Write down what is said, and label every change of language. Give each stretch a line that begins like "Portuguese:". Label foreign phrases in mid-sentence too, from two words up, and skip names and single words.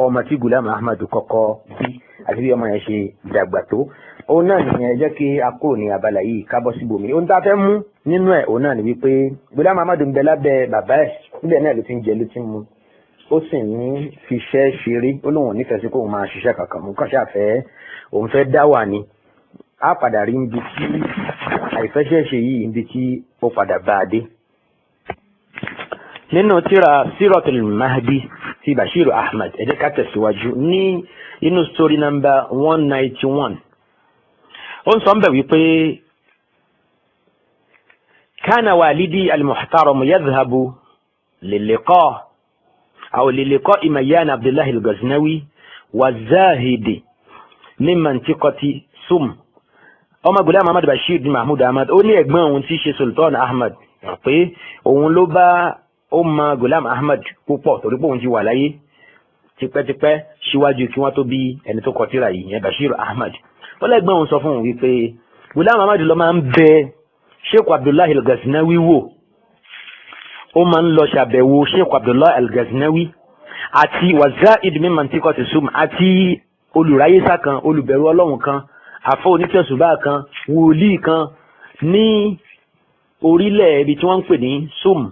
Yoruba: ọmọ tí Ghulam Ahmad kọ́kọ́ bí àti bí ọmọ yẹn ṣe dàgbà tó òun náà nìyẹn jẹ́ kí a kúrò ní abala yìí kábọ́ síbòmí ohun tá a fẹ́ mú nínú ẹ̀ òun náà ni wípé Ghulam Ahmad ń bẹ lábẹ́ bàbá ẹ̀ níbẹ̀ náà ló ti ń jẹ ló ti ń mu ó sì ń fiṣẹ́ ṣeré ó lóun ò nífẹ̀ẹ́ sí kóun máa ṣiṣẹ́ kankan mú kàn ṣàfẹ́ òun fẹ́ dá wà ní á padà rí ibi tí àìfẹ́ṣẹ́ ṣe yìí ibi tí ó padà bá a dé. nínú tírà Siratul Mahdi ti Bashir Ahmad ẹ jẹ́ ká tẹ̀síwájú ní inú
English: story number
Yoruba: 191 ó ń sọ ń bẹ̀ wípé
Arabic: كان والدي المحترم يذهب للقاء' أو للقاء ميان عبد الله الغزنوي والزاهد من منطقة سم
Yoruba: ọmọ Ghulam Ahmad Bashir bin Mahmud Ahmad ó ní ẹ̀gbọ́n òun tí ṣe Sultan Ahmad pé òun ló bá ó mọ Ghulam Ahmad púpọ̀ torí pé òun ti wà láyé tipẹ́tipẹ́ síwájú kí wọ́n tó bí ẹni tó kọ tírà yìí yẹn Bashir Ahmad ó lẹ́gbọ́n òun sọ fún òun wípé Ghulam Ahmad ló máa ń bẹ Sheikh Abdullah al-Ghaznawi wò ó máa ń lọ ṣàbẹ̀wò Sheikh Abdullah al-Ghaznawi àti
Arabic: والزاهد من منطقة سم
Yoruba: àti olùráyésá kan olùbẹ̀rù ọlọ́run kan àfọ́ onítẹ̀sùbá kan wòlíì kan ní orílẹ̀ ibi tí wọ́n ń pè ní Sum.